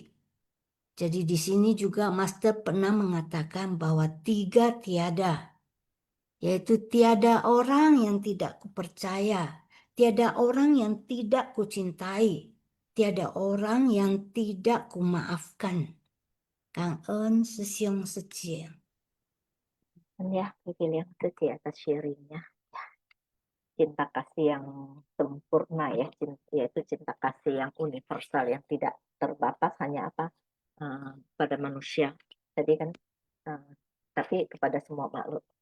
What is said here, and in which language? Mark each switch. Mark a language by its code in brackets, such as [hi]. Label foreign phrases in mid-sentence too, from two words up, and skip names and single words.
[id] Jadi di sini juga Master pernah mengatakan bahwa 3 tiada, yaitu tiada orang yang tidak kupercaya, Tiada orang yang tidak kucintai, tiada orang yang tidak kumaafkan. [vi] Cảm ơn sư siêu sư chị. [id] Ya, William Suci atas sharingnya. Cinta kasih yang sempurna ya, yaitu cinta kasih yang universal, yang tidak terbatas hanya pada manusia. Tadi kan, tapi kepada semua makhluk.